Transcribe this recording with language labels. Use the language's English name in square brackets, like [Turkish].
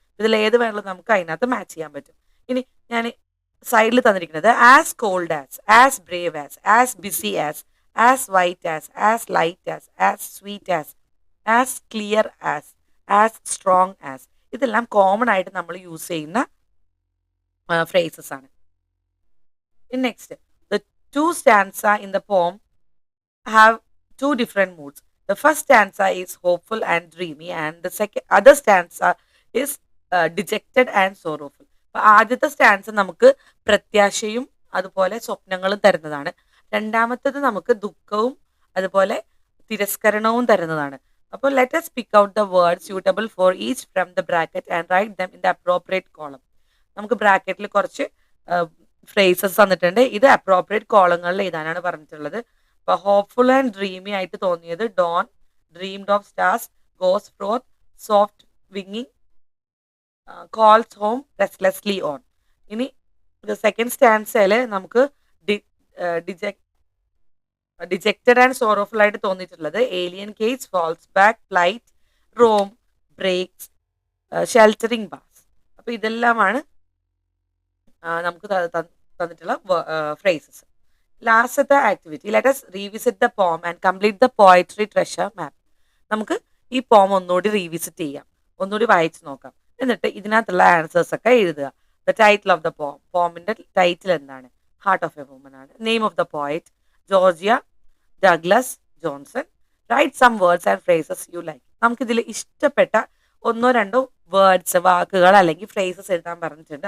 [Malayalam] ഇതിൽ ഏത് വേണമെങ്കിലും നമുക്ക് അതിനകത്ത് മാച്ച് ചെയ്യാൻ പറ്റും. ഇനി ഞാൻ സൈഡിൽ തന്നിരിക്കുന്നത് [English] As cold as brave as busy as white as light as sweet as clear as strong as. [Malayalam] ഇതെല്ലാം കോമൺ ആയിട്ട് നമ്മൾ യൂസ് ചെയ്യുന്ന ഫ്രേസസ് ആണ്. [English] Next, two stanza in the poem have two different moods. The first stanza is hopeful and dreamy, and the other stanza is dejected and sorrowful. [Malayalam] അപ്പോൾ ആദ്യത്തെ stanza നമുക്ക് പ്രത്യാശയും അതുപോലെ സ്വപ്നങ്ങളും തരുന്നതാണ്. രണ്ടാമത്തേത് നമുക്ക് ദുഃഖവും അതുപോലെ തിരസ്കരണവും തരുന്നതാണ്. [English] അപ്പോൾ let us pick out the words suitable for each from the bracket and write them in the appropriate column. [Malayalam] നമുക്ക് ബ്രാക്കറ്റിൽ കുറച്ച് ഫ്രേസസ് തന്നിട്ടുണ്ട്. ഇത് അപ്രോപ്രിയേറ്റ് കോളങ്ങളിൽ എഴുതാനാണ് പറഞ്ഞിട്ടുള്ളത്. അപ്പൊ ഹോപ്പ്ഫുൾ ആൻഡ് ഡ്രീമി ആയിട്ട് തോന്നിയത് Don, dreamed of stars, goes ഫ്രോത്ത്, soft വിങ്ങിങ്, calls home, റെസ്റ്റ്ലെസ്ലി on. ഇനി സെക്കൻഡ് സ്റ്റാൻസയിൽ നമുക്ക് ഡിജക്റ്റഡ് ആൻഡ് സോറോഫുൾ ആയിട്ട് തോന്നിയിട്ടുള്ളത് alien case, false back, flight, Rome, breaks, sheltering bass. അപ്പൊ ഇതെല്ലാമാണ് നമുക്ക് തന്നിട്ടുള്ള ഫ്രേസസ്. ലാസ്റ്റത്തെ activity, [English] Let us revisit the poem and complete the poetry treasure map. [Malayalam] നമുക്ക് ഈ പോം ഒന്നുകൂടി റീവിസിറ്റ് ചെയ്യാം, ഒന്നുകൂടി വായിച്ചു നോക്കാം. എന്നിട്ട് ഇതിനകത്തുള്ള ആൻസേഴ്സ് ഒക്കെ എഴുതുക. [English] the title of the poem, [Malayalam] പോമിന്റെ title എന്താണ്? ഹാർട്ട് ഓഫ് എ വുമൻ ആണ്. [English] Name of the poet Georgia Douglas Johnson. Write some words and phrases you like. [Malayalam] നമുക്കിതിൽ ഇഷ്ടപ്പെട്ട ഒന്നോ രണ്ടോ വേർഡ്സ്, വാക്കുകൾ അല്ലെങ്കിൽ ഫ്രേസസ് എഴുതാൻ പറഞ്ഞിട്ടുണ്ട്.